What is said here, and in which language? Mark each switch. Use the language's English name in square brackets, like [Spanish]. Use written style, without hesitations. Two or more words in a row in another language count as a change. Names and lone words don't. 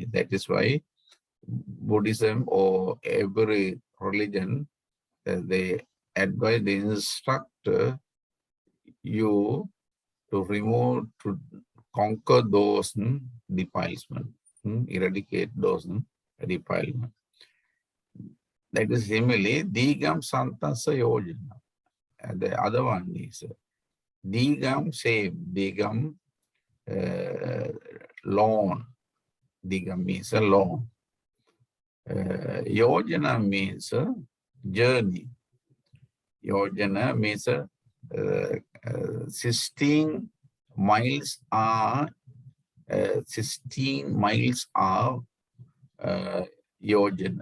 [English] That is why Buddhism or every religion, they advise, they instruct you to conquer those defilement, eradicate those defilement. That is similarly [Pali] Digam Santasa Yojana. [English] And the other one is Digam, same. Digam, lawn. Digam means a lawn. Yojana means a journey. Yojana means 16 miles are 16 miles are yojana.